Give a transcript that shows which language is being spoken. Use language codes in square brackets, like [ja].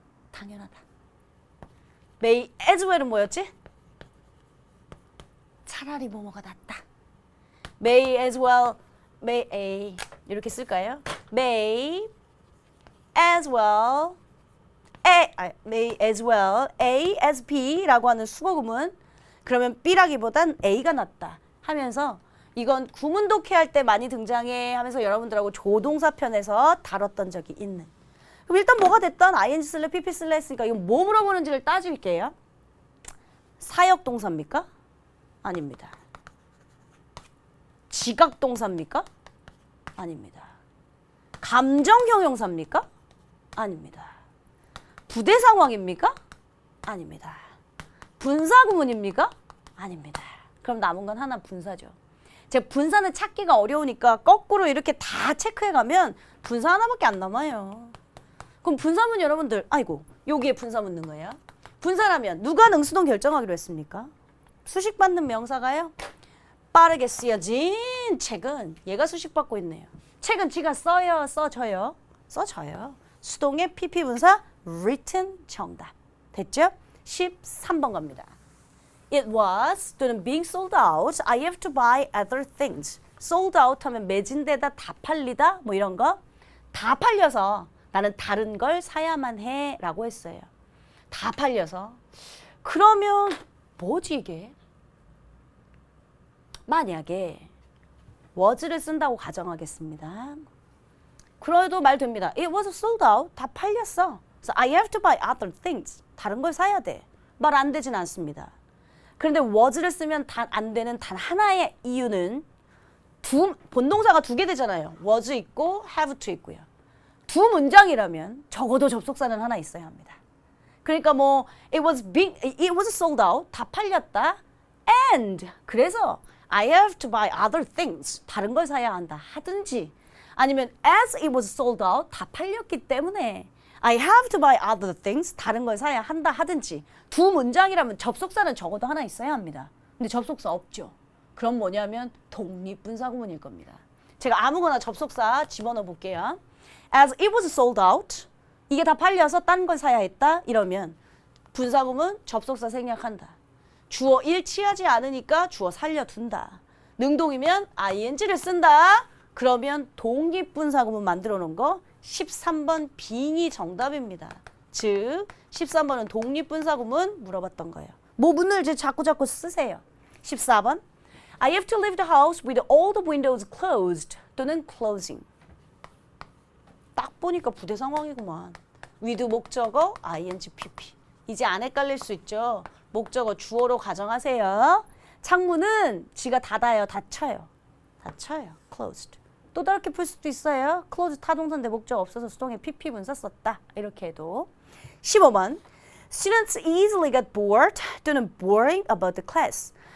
[ko] 당연하다. May as well은 뭐였지? 차라리 뭐뭐가 낫다. May as well, may a 이렇게 쓸까요? May as well, may as well, A as B라고 하는 수거구문. 그러면 B라기보단 A가 낫다 하면서 이건 구문 독해할 때 많이 등장해 하면서 여러분들하고 조동사 편에서 다뤘던 적이 있는. 그럼 일단 뭐가 됐던 ing 쓸래 pp 쓸래 했으니까 이건 뭐 물어보는지를 따질게요. 사역동사입니까? 아닙니다. 지각동사입니까? 아닙니다. 감정형용사입니까? 아닙니다. 부대 상황입니까? 아닙니다. 분사구문입니까? 아닙니다. 그럼 남은 건 하나 분사죠. 제가 분사는 찾기가 어려우니까 거꾸로 이렇게 다 체크해가면 분사 하나밖에 안 남아요. 그럼 분사문 여러분들 아이고 여기에 분사문 넣는 거예요. 분사라면 누가 능수동 결정하기로 했습니까? 수식받는 명사가요. 빠르게 쓰여진 책은 얘가 수식받고 있네요. 책은 지가 써요 써져요? 써져요. 수동의 PP 분사 written 정답. 됐죠? 13번 갑니다. [en] It was [ko] 또는 [en] being sold out. I have to buy other things. [ko] sold out 하면 매진되다, 다 팔리다 뭐 이런 거. 다 팔려서 나는 다른 걸 사야만 해 라고 했어요. 다 팔려서. 그러면 뭐지 이게? 만약에 was를 쓴다고 가정하겠습니다. 그래도 말 됩니다. [en] It was sold out. [ko] 다 팔렸어. [en] So I have to buy other things. [ko] 다른 걸 사야 돼. 말 안 되진 않습니다. 그런데 was를 쓰면 안 되는 단 하나의 이유는 본동사가 두 개 되잖아요. was 있고 have to 있고요. 두 문장이라면 적어도 접속사는 하나 있어야 합니다. 그러니까 뭐 [en] it was sold out. [ko] 다 팔렸다. [en] And [ko] 그래서 [en] I have to buy other things. [ko] 다른 걸 사야 한다 하든지 아니면 [en] as it was sold out. [ko] 다 팔렸기 때문에 [en] I have to buy other things. [ko] 다른 걸 사야 한다 하든지 두 문장이라면 접속사는 적어도 하나 있어야 합니다. 근데 접속사 없죠. 그럼 뭐냐면 독립분사구문일 겁니다. 제가 아무거나 접속사 집어넣어 볼게요. [en] As it was sold out. [ko] 이게 다 팔려서 딴 걸 사야 했다. 이러면 분사구문 접속사 생략한다. 주어 1 취하지 않으니까 주어 살려둔다. 능동이면 ing를 쓴다. 그러면 독립분사구문 만들어 놓은 거 13번 빙이 정답입니다. 즉 13번은 독립분사구문 물어봤던 거예요. 뭐 문을 이제 자꾸 쓰세요. [en] 14번 I have to leave the house with all the windows closed [ko] 또는 [en] closing. [ko] 딱 보니까 부대 상황이구만. with 목적어 ing pp. 이제 안 헷갈릴 수 있죠. 목적어 주어로 가정하세요. 창문은 지가 닫아요. 닫혀요. closed. 또 다르게 풀 수도 있어요. close 타동사인데 목적 없어서 수동에 pp 분사 썼다. 이렇게 해도. [en] 15번 Students easily get bored [ko] 또는 [en] boring about the class.